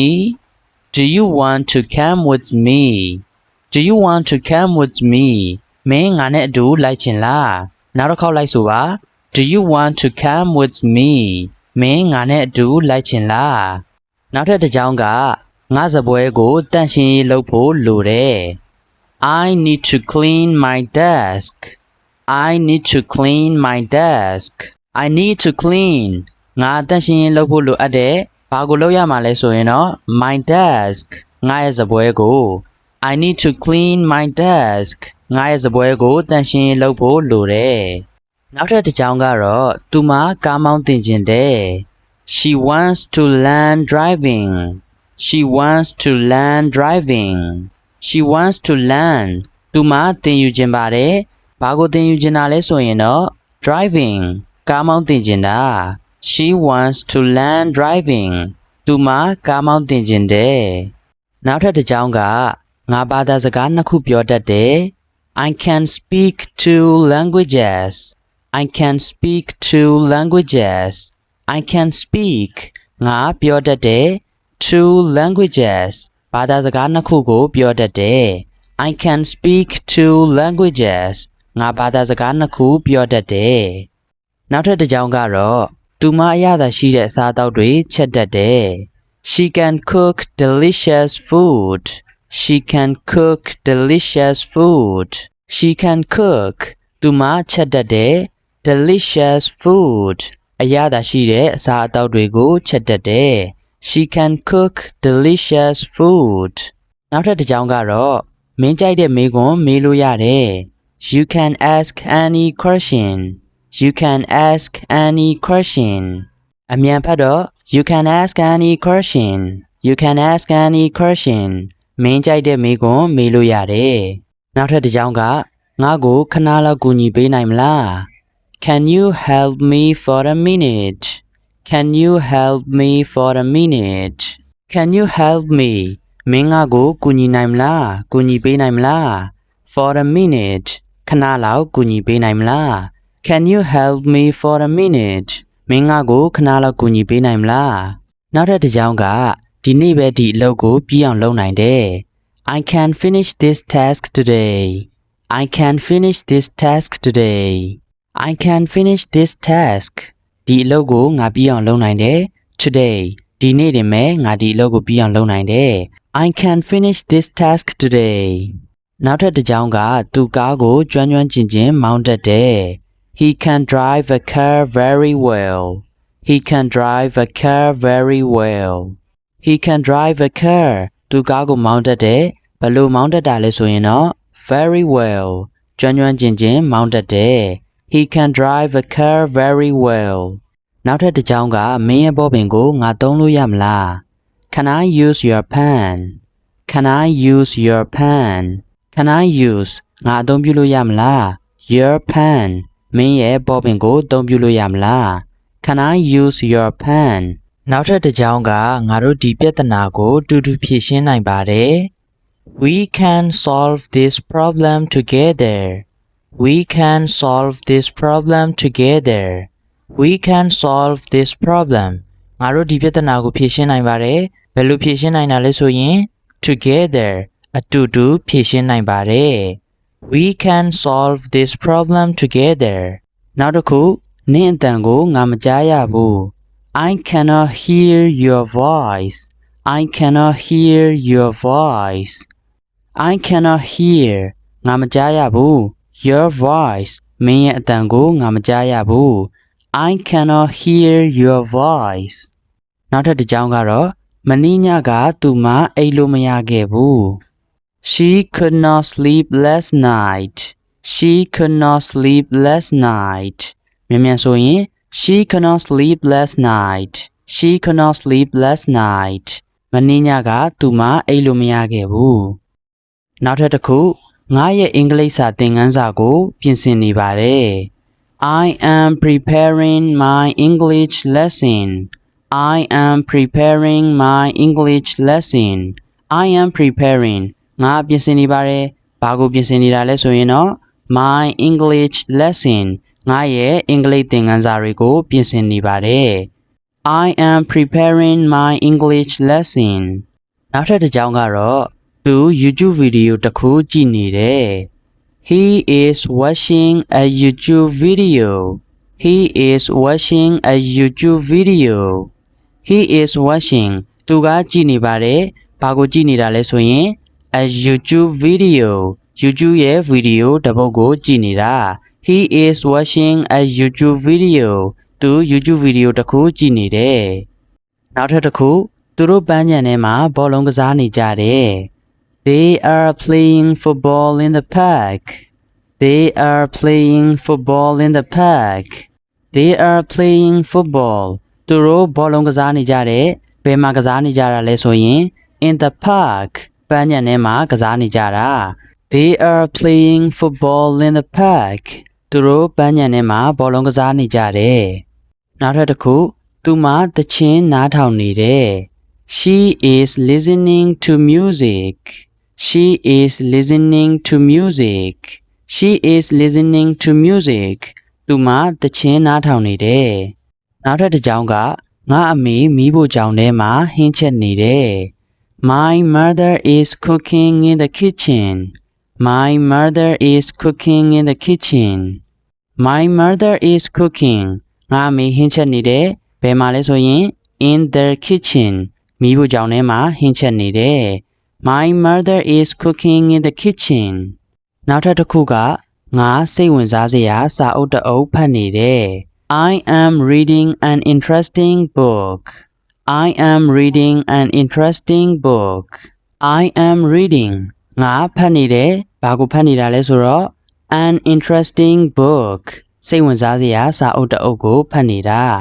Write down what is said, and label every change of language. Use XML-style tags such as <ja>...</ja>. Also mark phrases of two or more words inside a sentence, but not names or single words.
<en>Do you want to come with me? Do you want to come with me?</en> <my>မင်းငါနဲ့အတူလိုက်ချင်လားနောက်တစ်ခေါက်လိုက်ဆိုပါ</my> <en>Do you want to come with me?</en> <my>မင်းငါနဲ့အတူလိုက်ချင်လားနောက်ထပ်တစ်ကြောင်းကငါစပွဲကိုတန့်ရှင်းရေးလုပ်ဖို့လိုတယ်</my> <en>I need to clean my desk. I need to clean my desk. I need to clean.</en> <my>ငါတန့်ရှင်းရေးလုပ်ဖို့လိုအပ်တယ်။ဘာကိုလုပ်ရမှာလဲဆိုရင်တော့</my> <en>my desk</en> <my>ငါရဲ့စပွဲကို</my> <en>I need to clean my desk</en> <my>ငါရဲ့စပွဲကိုတန့်ရှင်းရေးလုပ်ဖို့လိုတယ်။နောက်ထပ်တစ်ကြောင်းကတော့သူမကားမောင်းသင်ချင်တယ်။</my> <en>She wants to learn driving. She wants to learn driving. She wants to learn.</en> <my>သူမသင်ယူချင်ပါတယ်။ဘာကိုသင်ယူချင်တာလဲဆိုရင်တော့ driving ကားမောင်းသင်ချင်တာ။</my> <en>She wants to learn driving.</en> <my>သူမကားမောင်းသင်ချင်တယ်။နောက်ထပ်တစ်ကြောင်းကငါဘာသာစကားနှစ်ခုပြောတတ်တယ်။</my> <en>I can speak two languages. I can speak two languages. I can speak</en> <my>ငါပြောတတ်တယ်</my> <en>two languages</en> <my>ဘာသာစကားနှစ်ခုကိုပြောတတ်တယ်</my> <en>I can speak two languages</en> <my>ငါဘာသာစကားနှစ်ခုပြောတတ်တယ်နောက်ထပ်တစ်ကြောင်းကတော့သူမအရသာရှိတဲ့အစားအသောက်တွေချက်တတ်တယ်</my> <en>She can cook delicious food. She can cook delicious food. She can cook</en> <my>သူမချက်တတ်တယ်</my> <en>delicious food</en> <my>အရသာရှိတဲ့အစားအသောက်တွေကိုချက်တတ်တယ်</my> <en>She can cook delicious food</en> <my>နောက်ထပ်တစ်ကြောင်းကတော့မင်းကြိုက်တဲ့မေးခွန်းမေးလို့ရတယ်</my> <en>You can ask any question. You can ask any question</en> <my>အမြန်ဖတ်တော့</my> <en>You can ask any question. You can ask any question</en> <my>မင်းကြိုက်တဲ့မေးခွန်းမေးလို့ရတယ်နောက်ထပ်တစ်ကြောင်းကငါ့ကိုခဏလောက်ကူညီပေးနိုင်မလား</my> <en>Can you help me for a minute? Can you help me for a minute? Can you help me?</en> <my>မင်းငါ့ကိုကူညီနိုင်မလားကူညီပေးနိုင်မလား</my> <en>For a minute</en> <my>ခဏလောက်ကူညီပေးနိုင်မလား</my> <en>Can you help me for a minute?</en> <my>မင်းငါ့ကိုခဏလောက်ကူညီပေးနိုင်မလားနောက်ထပ်တစ်ကြောင်းကဒီနေ့ပဲဒီအလုပ်ကိုပြီးအောင်လုပ်နိုင်တယ်</my> <en>I can finish this task today. I can finish this task today. I can finish this task.</en> <my>ဒီအလုပ်ကိုငါပြီးအောင်လုပ်နိုင်တယ် Today ဒီနေ့တင်မဲ့ငါဒီအလုပ်ကိုပြီးအောင်လုပ်နိုင်တယ်</my> <en>I can finish this task today.</en> <my>နောက်ထပ်တစ်ကြောင်းကသူကားကိုကျွမ်းကျွမ်းကျင်ကျင်မောင်းတတ်တယ်</my> <en>He can drive a car very well. He can drive a car very well. He can drive a car.</en> <my>သူကားကိုမောင်းတတ်တယ်ဘယ်လိုမောင်းတတ်တာလဲဆိုရင်တော့</my> <en>very well</en> <my>ကျွမ်းကျွမ်းကျင်ကျင်မောင်းတတ်တယ်</my> <en>He can drive a car very well</en> <my>နောက်ထပ်တစ်ကြောင်းကမင်းရဲ့ဘောပင်ကိုငါသုံးလို့ရမလား</my> <en>Can I use your pen? Can I use your pen? Can I use</en> <my>ငါအသုံးပြုလို့ရမလား</my> <en>Your pen</en> <my>မင်းရဲ့ဘောပင်ကိုအသုံးပြုလို့ရမလား</my> <en>Can I use your pen?</en> <my>နောက်ထပ်တစ်ကြောင်းကငါတို့ဒီပြဿနာကိုတူတူဖြေရှင်းနိုင်ပါတယ်</my> <en>We can solve this problem together. We can solve this problem together. We can solve this problem.</en> <my>ငါတို့ဒီပြဿနာကိုဖြေရှင်းနိုင်ပါတယ်ဘယ်လိုဖြေရှင်းနိုင်တာလဲဆိုရင် together အတူတူဖြေရှင်းနိုင်ပါတယ်</my> <en>We can solve this problem together.</en> <my>နောက်တစ်ခုနင့်အတန်ကိုငါမကြားရဘူး</my> <en>I cannot hear your voice. I cannot hear your voice. I cannot hear</en> <my>ငါမကြားရဘူး</my> <en>Your voice</en> <my>မင်းရဲ့အတန်ကိုငါမကြားရဘူး</my> <en>I cannot hear your voice</en> <my>နောက်ထပ်တစ်ကြောင်းကတော့မနေ့ညကသူမအိပ်လို့မရခဲ့ဘူး</my> <en>She could not sleep last night. She could not sleep last night</en> <my>မြန်ဆိုရင်</my> <en>She could not sleep last night. She could not sleep last night</en> <my>မနေ့ညကသူမအိပ်လို့မရခဲ့ဘူးနောက်ထပ်တစ်ခုငါရဲ့အင်္ဂလိပ်စာသင်ခန်းစာကိုပြင်ဆင်နေပါတယ်</my> <en>I am preparing my English lesson. I am preparing my English lesson. I am preparing</en> <my>ငါပြင်ဆင်နေပါတယ်ဘာကိုပြင်ဆင်နေတာလဲဆိုရင်တော့</my> <en>my English lesson</en> <my>ငါရဲ့အင်္ဂလိပ်သင်ခန်းစာတွေကိုပြင်ဆင်နေပါတယ်</my> <en>I am preparing my English lesson</en> <my>နောက်ထပ်တစ်ကြောင်းကတော့သူ YouTube ဗီဒီယိုတစ်ခုကြည့်နေတယ်</my> <en>He is watching a YouTube video. He is watching a YouTube video. He is watching</en> <my>သူကကြည့်နေပါတယ်ဘာကိုကြည့်နေတာလဲဆိုရင်</my> <en>a YouTube video</en> <my>YouTube ရဲ့ video တစ်ပုဒ်ကိုကြည့်နေတာ</my> <en>He is watching a YouTube video</en> <my>သူ YouTube video တစ်ခုကြည့်နေတယ်နောက်ထပ်တစ်ခုသူတို့ပန်းခြံထဲမှာ ဘောလုံးကစားနေကြတယ်</my> <en>They are playing football in the park They are playing football in the park They are playing football</en> <my>သူတို့ဘောလုံးကစားနေ ကြတယ်ဘယ်မှာကစားနေကြတာလဲဆိုရင်</my> <en>in the park</en> <my>ပန်းခြံထဲမှာကစားနေကြတာ</my> <en>They are playing football in the park</en> <my>သူတို့ပန်းခြံထဲမှာဘောလုံးကစားနေကြတယ်နောက်ထပ်တစ်ခုသူမသချင်းနားထောင်နေတယ်</my> <en>She is listening to music She is listening to music</en> <my>She is listening to music သူမသချင်းနားထောင်နေတယ်နောက်ထပ်တစ်ကြောင်းကငါအမေမီးဖို့ကြောင်ထဲမှာဟင်းချက်နေတယ်</my> <en>My mother is cooking in the kitchen My mother is cooking in the kitchen My mother is cooking</en> <my>ငါအမေဟင်းချက်နေတယ်ဘယ်မှာ လဲဆိုရင်</my> <en>in the kitchen</en> <my>မီးဖို့ကြောင်ထဲမှာဟင်းချက်နေတယ်</my> <en>My mother is cooking in the kitchen</en> <my>နောက်ထပ်တစ်ခုကငါစိတ်ဝင်စားစရာစာအုပ်တစ်အုပ်ဖတ်နေတယ်</my> <en>I am reading an interesting book I am reading an interesting book</en> <my>I am reading ငါဖတ်နေတယ်ဘာကိုဖတ်နေတာလဲဆိုတော့ an interesting book စိတ်ဝင်စားစရာစာအုပ်တစ်အုပ်ကိုဖတ်နေတာ</my>